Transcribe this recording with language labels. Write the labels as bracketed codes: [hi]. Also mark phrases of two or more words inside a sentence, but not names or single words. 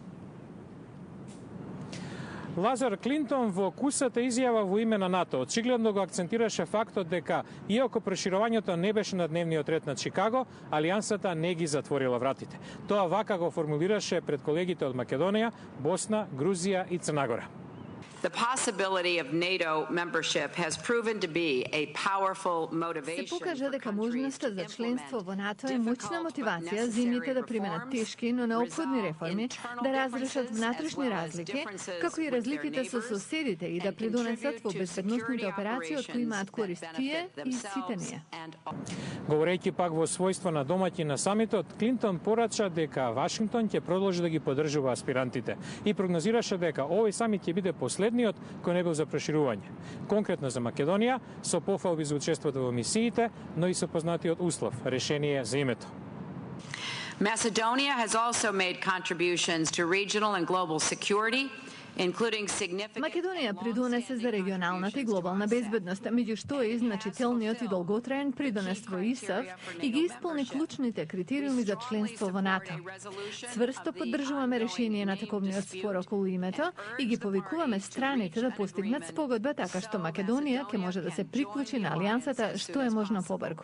[mk] Лазар, Клинтон во кусата изјава во име на НАТО очигледно го акцентираше фактот дека, иако проширувањето не беше на дневниот ред на Чикаго, алијансата не ги затворила вратите. Тоа вака го формулираше пред колегите од Македонија, Босна, Грузија и Црна Гора. [en] The possibility of NATO membership has proven to be a powerful motivation. [mk] Се покажа дека можноста за членство во НАТО е моćна мотивација земјите да применат тешки, но неопходни реформи, да разрешат внатрешни разлики, како и разликите со соседите и да придонесат во безбедносните операции од кои имаат корист тие и сите ние. Говорејќи пак во својство на домаќин на самитот, Клинтон порача дека Вашингтон ќе продолжи да ги поддржува аспирантите и прогнозираше дека овој самит ќе биде последниот кој не бил за проширување. Конкретно за Македонија, со пофалби за учеството во мисиите, но и со познатиот услов – решение за името. [en] Macedonia has also made contributions to regional and global security, including significant... [mk] Македонија придонесе за регионалната и глобална безбедност, меѓу што е значителниот и долготраен придонес во ИСАФ и ги исполни клучните критериуми за членство во НАТО. Цврсто поддржуваме решение на таковниот спор околу името и ги повикуваме страните да постигнат спогодба така што Македонија ќе може да се приклучи на алијансата што е можно побрзо.